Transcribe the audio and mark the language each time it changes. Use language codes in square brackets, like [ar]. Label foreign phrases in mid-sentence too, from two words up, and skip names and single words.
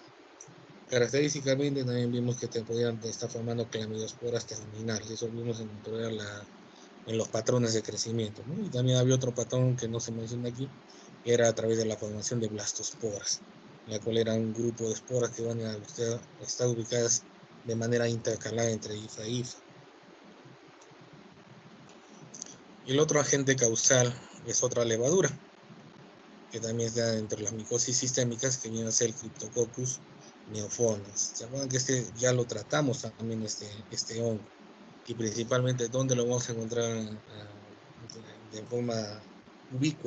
[es] Característicamente también vimos que podían estar formando clamidiosporas terminales, eso vimos en los patrones de crecimiento, ¿no? Y también había otro patrón que no se menciona aquí, que era a través de la formación de blastosporas, la cual era un grupo de esporas que van a estar ubicadas de manera intercalada entre hifa e hifa. Y el otro agente causal es otra levadura, que también está entre las micosis sistémicas, que viene a ser el Cryptococcus neoformans. ¿Se acuerdan que ya lo tratamos también, este hongo? Y principalmente, ¿dónde lo vamos a encontrar de forma ubicua?